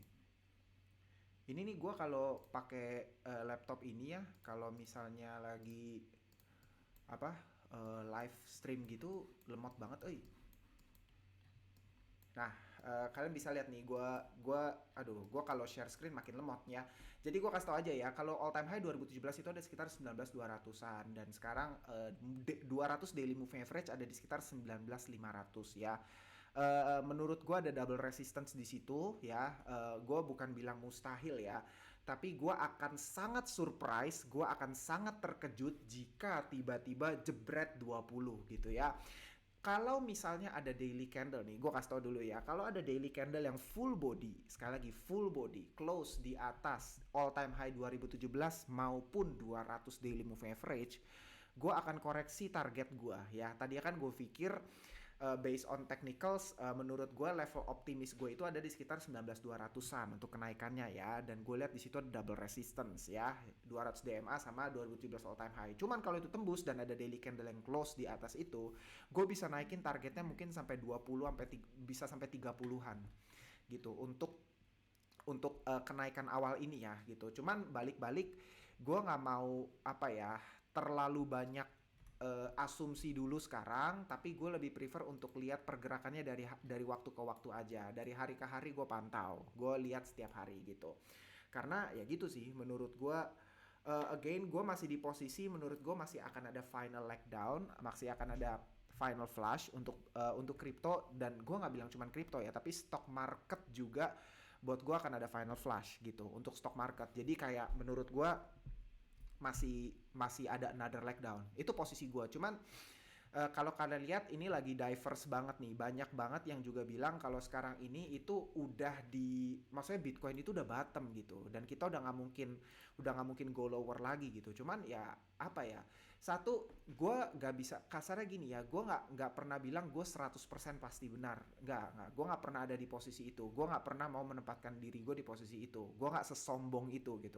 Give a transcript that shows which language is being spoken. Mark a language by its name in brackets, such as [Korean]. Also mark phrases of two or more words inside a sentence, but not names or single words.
[Indonesian] Ini nih gue kalau pakai laptop ini ya, kalau misalnya lagi apa [English] live stream [Indonesian] gitu lemot banget, Nah, kalian bisa lihat nih, gua kalau [English] share screen [Indonesian] makin lemot ya. Jadi gua kasih tau aja ya, kalau [English] all time high [Indonesian] 2017 itu ada sekitar 19.200-an dan sekarang 200 [English] daily moving average [Indonesian] ada di sekitar 19.500 ya. Menurut gua ada [English] double resistance [Indonesian] di situ ya. Gua bukan bilang mustahil ya, tapi gua akan sangat surprise, gua akan sangat terkejut jika tiba-tiba jebret 20 gitu ya. Kalau misalnya ada [English] daily candle [Indonesian] nih, gue kasih tau dulu ya. Kalau ada [English] daily candle [Indonesian] yang [English] full body, [Indonesian] sekali lagi [English] full body, [Indonesian] close di atas [English] all time high [Indonesian] 2017 maupun 200 [English] daily moving average, [Indonesian] gue akan koreksi target gue ya. Tadi kan gue pikir [English] based on technicals, [Indonesian] menurut gue level optimis gue itu ada di sekitar 19.200-an untuk kenaikannya ya. Dan gue lihat di situ ada [English] double resistance [Indonesian] ya, 200 DMA sama 2017 [English] all time high. [Indonesian] Cuman kalau itu tembus dan ada [English] daily candle [Indonesian] yang close di atas itu, gue bisa naikin targetnya mungkin sampai 20 bisa sampai 30-an gitu untuk kenaikan awal ini ya gitu. Cuman balik-balik gue nggak mau apa ya terlalu banyak asumsi dulu sekarang, tapi gue lebih prefer untuk lihat pergerakannya dari waktu ke waktu aja, dari hari ke hari gue pantau, gue lihat setiap hari gitu. Karena ya gitu sih, menurut gue again gue masih di posisi, menurut gue masih akan ada [English] final leg down, [Indonesian] masih akan ada [English] final flush [Indonesian] untuk kripto. Dan gue nggak bilang cuman kripto ya, tapi [English] stock market [Indonesian] juga buat gue akan ada [English] final flush [Indonesian] gitu untuk [English] stock market. [Indonesian] Jadi kayak menurut gue masih masih ada [English] another leg down. [Indonesian] Itu posisi gue. Cuman kalau kalian lihat ini lagi diverse banget nih, banyak banget yang juga bilang kalau sekarang ini itu udah maksudnya Bitcoin itu udah bottom gitu, dan kita udah nggak mungkin [English] go lower [Indonesian] lagi gitu. Cuman ya apa ya, satu gue nggak bisa kasarnya gini ya, gue nggak pernah bilang gue 100% pasti benar, nggak, gue nggak pernah ada di posisi itu, gue nggak pernah mau menempatkan diri gue di posisi itu, gue nggak sesombong itu gitu.